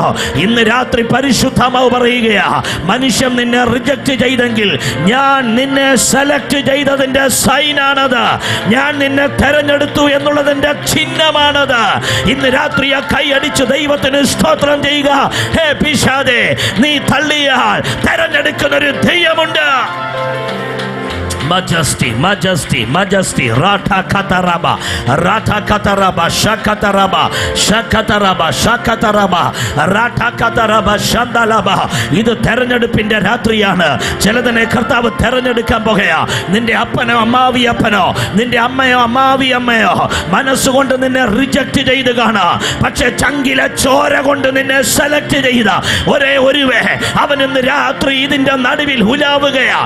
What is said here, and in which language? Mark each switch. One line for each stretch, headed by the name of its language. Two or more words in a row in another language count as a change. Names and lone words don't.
Malayalam: ഇന്ന് രാത്രി പരിശുദ്ധമാവ് പറയുകയാ, മനുഷ്യൻ നിന്നെ റിജക്റ്റ് ചെയ്തെങ്കിൽ ഞാൻ നിന്നെ സെലക്ട് ചെയ്തതിന്റെ സൈനാണത്, ഞാൻ നിന്നെ തെരഞ്ഞെടുത്തു എന്നുള്ളതിന്റെ ചിഹ്നമാണത്. ഇന്ന് രാത്രി ആ കൈ അടിച്ച് ദൈവത്തിന് സ്തോത്രം ചെയ്യുക. ഹേ പിശാചേ, നീ തള്ളിയാൽ തെരഞ്ഞെടുക്കുന്ന ദൈവമുണ്ട്.
English: Majesty, majesty, majesty. Rata kataraba, rata kataraba, shakataraba, shakataraba, shakataraba, rata kataraba, shandalaba.
Malayalam: ഇത് തെരഞ്ഞെടുപ്പിന്റെ രാത്രിയാണ്. ചിലതിനെ കർത്താവ് തെരഞ്ഞെടുക്കാൻ പോകുകയാ. നിന്റെ അപ്പനോ അമ്മാവി അപ്പനോ, നിന്റെ അമ്മയോ അമ്മാവി അമ്മയോ മനസ്സുകൊണ്ട് നിന്നെ റിജക്ട് ചെയ്ത് കാണാം. പക്ഷെ ചങ്കിലെ ചോര കൊണ്ട് നിന്നെ സെലക്ട് ചെയ്ത ഒരേ ഒരുവേ, അവൻ ഇന്ന് രാത്രി ഇതിന്റെ നടുവിൽ ഉലാവുകയാ.